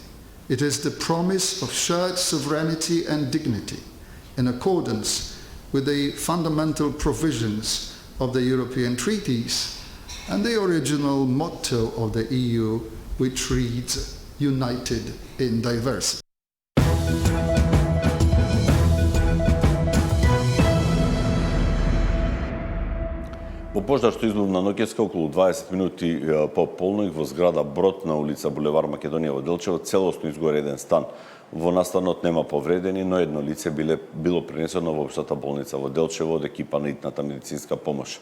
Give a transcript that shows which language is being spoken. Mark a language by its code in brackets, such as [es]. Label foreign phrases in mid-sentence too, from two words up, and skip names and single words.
[en] It is the promise of shared sovereignty and dignity in accordance with the fundamental provisions of the European treaties and the original motto of the EU, which reads, United in Diversity. [mk] Во пожар што избухна ноќеска околу 20 минути по полноќ во зграда Брод на улица Булевар Македонија во Делчево целосно изгоре еден стан. Во настанот нема повредени, но едно лице било пренесено во општата болница во Делчево од екипа на итната медицинска помош.